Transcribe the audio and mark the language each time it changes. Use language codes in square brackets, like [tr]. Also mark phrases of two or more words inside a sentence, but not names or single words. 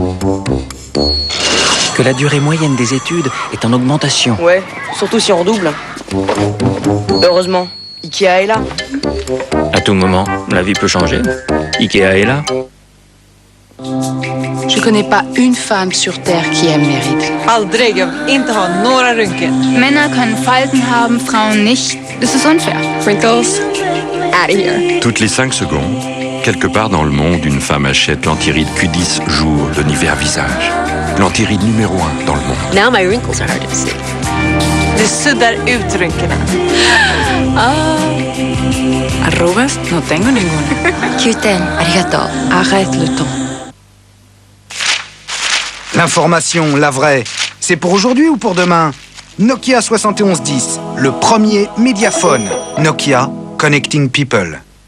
[fr] Que la durée moyenne des études est en augmentation. Ouais, surtout si on redouble. Heureusement, Ikea est là. À tout moment, la vie peut changer. Ikea est là. Je connais pas une femme sur Terre qui aime mes rides. [sv] Aldrig, inte ha några rynkor. [de] Männer können Falten haben, Frauen nicht. Das ist unfair. [en] Wrinkles, out of here. [fr] Toutes les 5 secondes, quelque part dans le monde, une femme achète l'antiride Q10 jour de Nivea Visage. L'antiride numéro 1 dans le monde. [en] Now my wrinkles are hard to see. [sv] Det suddar ut rynkorna. [es] Arrugas, no tengo ninguna. [ja] Q10, arigato. [fr] Arrête le temps. L'information, la vraie, c'est pour aujourd'hui ou pour demain? Nokia 7110, le premier médiaphone. [en] Nokia, Connecting People.